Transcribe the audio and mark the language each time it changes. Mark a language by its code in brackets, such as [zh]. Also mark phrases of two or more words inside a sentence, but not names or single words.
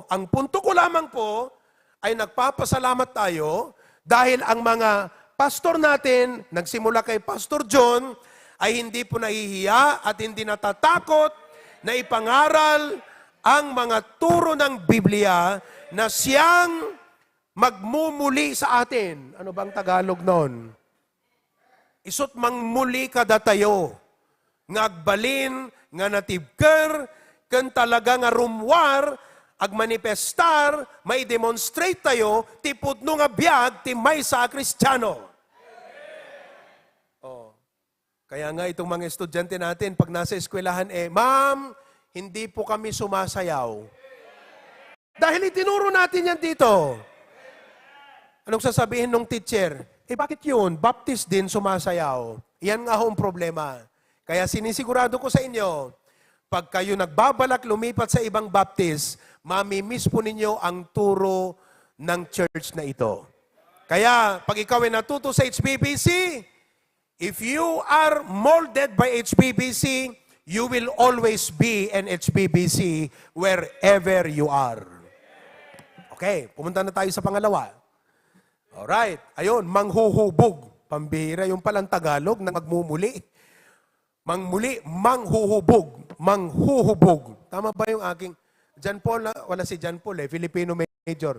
[tl] Ang punto ko lamang po ay nagpapasalamat tayo dahil ang mga pastor natin, nagsimula kay Pastor John, ay hindi po nahihiya at hindi natatakot na ipangaral ang mga turo ng Biblia na siyang magmumuli sa atin. Ano bang Tagalog nun? [ilo] Isot mangmuli kada tayo. Ngagbalin, nga natibker, kan talaga nga rumwar, ag manifestar, may demonstrate tayo, tipudno nga biyag, timay sa Kristiyano. [tl] Kaya nga itong mga estudyante natin, pag nasa eskwelahan, ma'am, hindi po kami sumasayaw. Dahil itinuro natin yan dito. Anong sasabihin ng teacher? Bakit yun? Baptist din sumasayaw. Yan nga ho ang problema. Kaya sinisigurado ko sa inyo, pag kayo nagbabalak lumipat sa ibang Baptist, mamimiss po ninyo ang turo ng church na ito. Kaya, pag ikaw ay natuto sa HBBC, [en] if you are molded by HBBC, you will always be an HBBC wherever you are. [tl] Okay, pumunta na tayo sa pangalawa. Alright, ayun, manghuhubog. Pambihira yung palang Tagalog na magmumuli. Mangmuli, manghuhubog. Manghuhubog. Tama ba yung aking... John Paul, wala si John Paul Filipino major.